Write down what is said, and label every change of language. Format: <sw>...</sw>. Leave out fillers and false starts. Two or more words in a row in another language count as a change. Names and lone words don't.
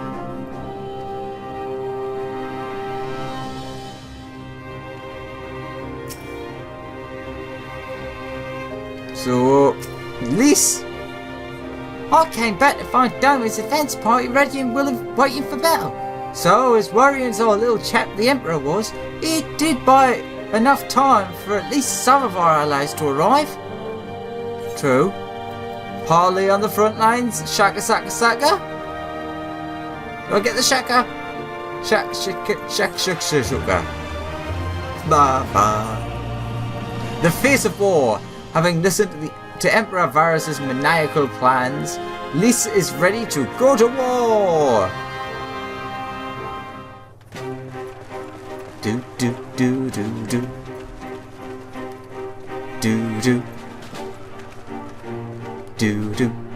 <en>So, Lys, I came back to find Doma's defense party ready and willing, waiting for battle. So, as worrying as our little chap the Emperor was, it did buy enough time for at least some of our allies to arrive. True. Harley on the front lines, shaka saka saka. Do I get the shaka? Shaka shaka shaka shaka. Ba ba. The face of war. Having listened to Emperor Varus's maniacal plans, Lys is ready to go to war. Do do do do do. Do do. Do do.</en>